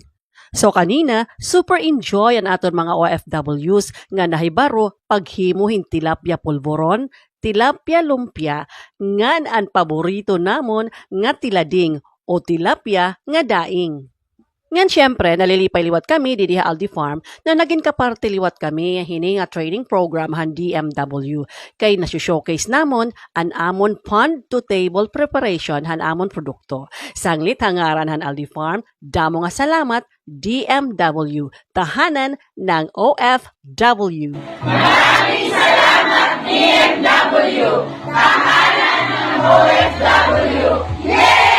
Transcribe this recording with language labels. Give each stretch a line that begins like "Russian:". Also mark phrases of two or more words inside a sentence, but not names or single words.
Waray: So kanina, super enjoy ang aton mga OFWs nga nahibaro paghimuhin tilapia polvoron, tilapia lumpia, ngan ang paborito namon nga tilading o tilapia nga daing. Ngan syempre, nalilipay-liwat kami didiha Aldi Farm na naging kaparte liwat kami hini nga
English: training program
Waray: han DMW. Kay nasu-showcase namon an amon pond-to-table preparation han amon produkto. Sanglit hangaran han Aldi Farm, damo nga salamat DMW,
Filipino: tahanan ng OFW. Maraming salamat DMW, tahanan ng OFW.
English: Yes!